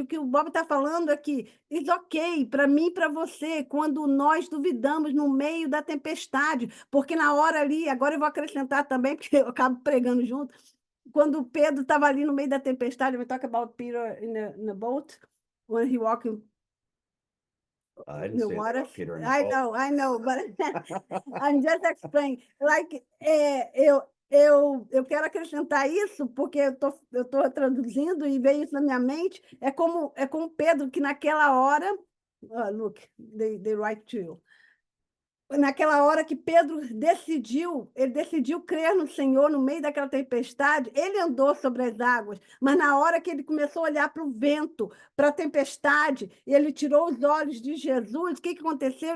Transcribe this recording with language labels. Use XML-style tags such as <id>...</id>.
<pt>E o que o Bob está falando é que,</pt> <en>it's ok,</en> <pt>para mim e para você, quando nós duvidamos no meio da tempestade, porque na hora ali, agora eu vou acrescentar também, porque eu acabo pregando junto, quando Pedro estava ali no meio da tempestade,</pt> <en>we talk about Peter in the boat, when he walking I didn't the see water. Peter in the boat. I know, but I'm just explaining.</en> <pt>Like, eu quero acrescentar isso porque eu tô traduzindo e veio isso na minha mente. É como Pedro, que naquela hora,</pt> <en>look, they write to you.</en> <pt>Naquela hora que Pedro ele decidiu crer no Senhor no meio daquela tempestade, ele andou sobre as águas, mas na hora que ele começou a olhar para o vento, para a tempestade, e ele tirou os olhos de Jesus, o que aconteceu?</pt>